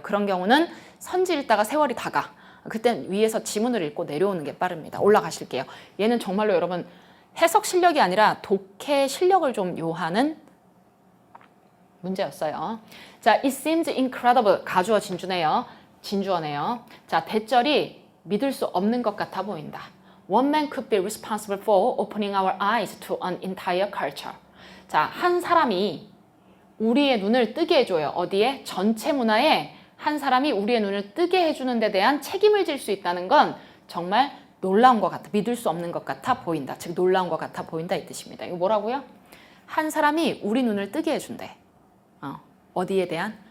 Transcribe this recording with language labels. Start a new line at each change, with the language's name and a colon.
Korean: 그런 경우는 선지 읽다가 세월이 다가. 그땐 위에서 지문을 읽고 내려오는 게 빠릅니다. 올라가실게요. 얘는 정말로 여러분 해석 실력이 아니라 독해 실력을 좀 요하는 문제였어요. 자,
English: it seems incredible.
Korean: 가주어 진주네요. 진주어네요. 자, 대절이 믿을 수 없는 것 같아 보인다.
English: One man could be responsible for opening our eyes to an entire culture.
Korean: 자, 한 사람이 우리의 눈을 뜨게 해줘요. 어디에? 전체 문화에 한 사람이 우리의 눈을 뜨게 해주는 데 대한 책임을 질 수 있다는 건 정말 놀라운 것 같아. 믿을 수 없는 것 같아 보인다. 즉 놀라운 것 같아 보인다 이 뜻입니다. 이거 뭐라고요? 한 사람이 우리 눈을 뜨게 해준대. 어디에 대한?